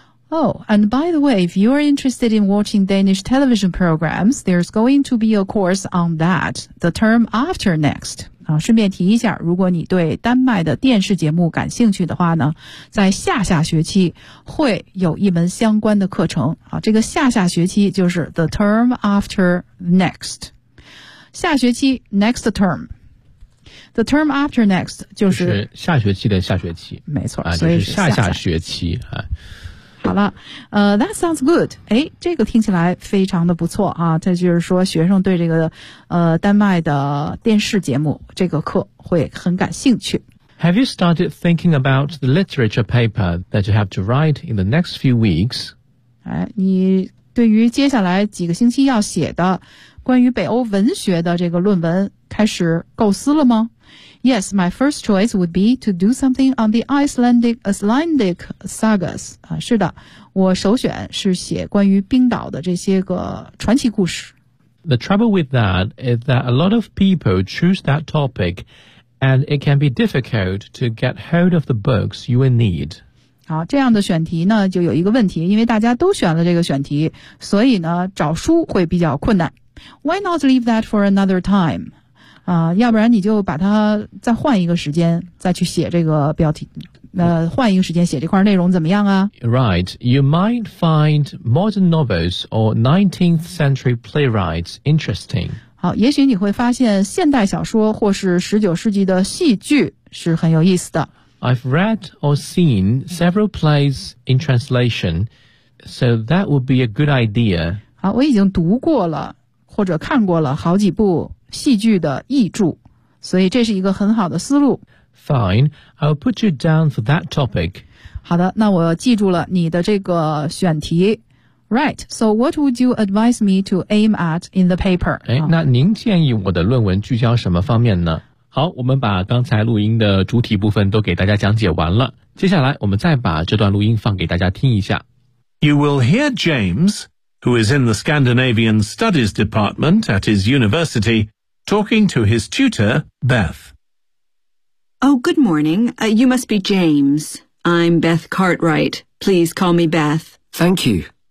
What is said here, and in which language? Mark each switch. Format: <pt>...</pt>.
<en>Oh, and by the way, if you are interested in watching Danish television programs, there's going to be a course on that the term after next.</en> <zh>啊，顺便提一下，如果你对丹麦的电视节目感兴趣的话呢，在下下学期会有一门相关的课程。啊，这个下下学期就是</zh> <en>the term after next.</en> <zh>下学期</zh> <en>next term. The term after next</en> <zh>就是下学期的下学期。没错，啊，所以是下下学期。啊，好了，</zh> <en>that sounds good。</en> <zh>哎，这个听起来非常的不错啊，这就是说学生对这个丹麦的电视节目这个课会很感兴趣。</zh> <en>Have you started thinking about the literature paper that you have to write in the next few weeks?</en> <zh>哎，你对于接下来几个星期要写的关于北欧文学的这个论文开始构思了吗？</zh> <en>Yes, my first choice would be to do something on the Icelandic sagas.</en> <zh>啊，是的，我首选是写关于冰岛的这些个传奇故事。</zh> <en>The trouble with that is that a lot of people choose that topic, and it can be difficult to get hold of the books you will need.</en> <zh>好，这样的选题呢，就有一个问题，因为大家都选了这个选题，所以呢，找书会比较困难。</zh> <en>Why not leave that for another time?</en> <zh>要不然你就把它再换一个时间再去写这个标题，换一个时间写这块内容怎么样啊？</zh> <en>Right, you might find modern novels or 19th century playwrights interesting.</en> <zh>好，也许你会发现现代小说或是19世纪的戏剧是很有意思的。</zh> <en>I've read or seen several plays in translation, so that would be a good idea.</en> <zh>好，我已经读过了或者看过了好几部戏剧的译著，所以这是一个很好的思路。</zh> <en>Fine, I'll put you down for that topic.</en> <zh>好的，那我记住了你的这个选题。</zh> <en>Right, so what would you advise me to aim at in the paper?</en> <zh>哎，那您建议我的论文聚焦什么方面呢？好，我们把刚才录音的主体部分都给大家讲解完了，接下来我们再把这段录音放给大家听一下。</zh> <en>You will hear James... who is in the Scandinavian Studies Department at his university, talking to his tutor, Beth. Oh, good morning. You must be James. I'm Beth Cartwright. Please call me Beth. Thank you.</en>